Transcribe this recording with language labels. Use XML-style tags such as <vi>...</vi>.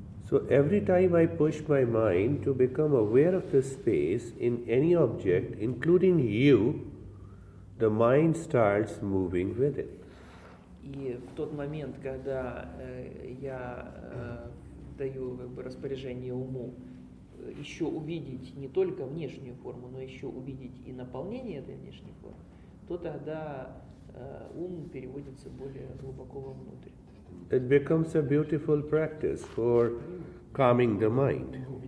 <en>So every time I push my mind to become aware of the space in any object, including you, the mind starts moving with it.</en> <ru>И в тот момент, когда я даю как бы распоряжение уму еще увидеть не только внешнюю форму, но еще увидеть и наполнение этой внешней формы, то тогда ум переводится более глубоко вовнутрь.</ru> <en>It becomes a beautiful practice for calming the mind.</en>